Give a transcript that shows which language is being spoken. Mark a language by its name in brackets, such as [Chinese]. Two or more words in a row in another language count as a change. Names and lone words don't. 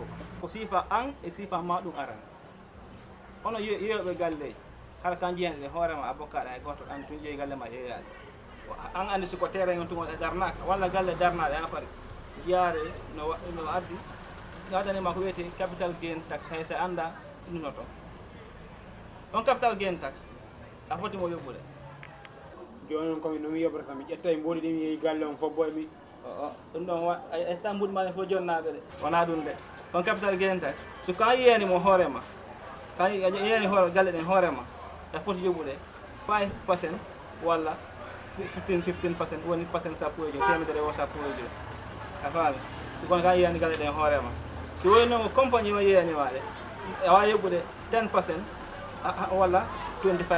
[Fula] Ko sifa an e sifa madum aran. Ono be galle. Har kan jiande horema abokada e goto an tun jeyi galle ma yeyaade. An andi siko terrain on tuma darnaka walla galle darnade ha pare jiare no addi gadani ma ko wete [English] capital gain tax [Fula] hay sa anda noto on [English] capital gain tax [Fula] a foti mo yobbude joni on ko no mi yobbata mi ƴetta e mbodi de mi galle on fo boy mi ɗum ɗon e tambudi ma fo jonnaɓe de wona ɗum de on [English] capital gain tax [Fula] so ka yiyani mo hoorema ka yiyani hoore galle ɗen hoorema a foti yobbude 5% walla 15% woni percent sappojo temedere o sappojo a faami kon ka yiyani galle ɗen hoorema so woni noon compagnie o yiyani maɗe a wawi yobbude 10% walla 25%.